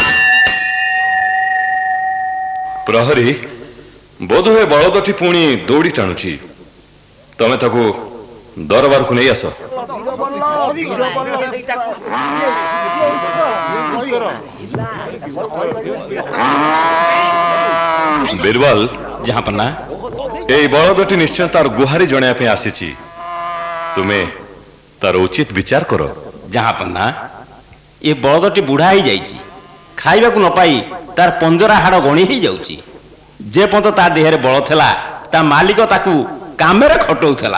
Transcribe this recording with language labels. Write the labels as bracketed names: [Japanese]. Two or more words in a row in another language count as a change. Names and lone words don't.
[Odia] ପ୍ରହରୀ ବୋଧହୁଏ ବଳଦଟି ପୁଣି ଦୌଡ଼ି ଟାଣୁଛି। ତମେ ତାକୁ ଦରବାରକୁ ନେଇ ଆସ। ବୀରବଲ ଜାହାପନା ଏଇ ବଳଦଟି ନିଶ୍ଚୟ ତାର ଗୁହାରି জଣାଇବା ପାଇଁ ଆସିଛି। ତୁମେ ତାର ଉଚିତ ବିଚାର କର। ଜାହାପନା ଏ ବଳଦଟି ବୁଢା ହେଇଯାଇଛି, ଖାଇବାକୁ ନ ପାଇ ତାର ପଞ୍ଜରା ହାଡ଼ ଗଣି ହେଇଯାଉଛି। ଯେ ପର୍ଯ୍ୟନ୍ତ ତା ଦେହରେ ବଳ ଥିଲା ତା ମାଲିକ ତାକୁ କାମରେ ଖଟଉଥିଲା।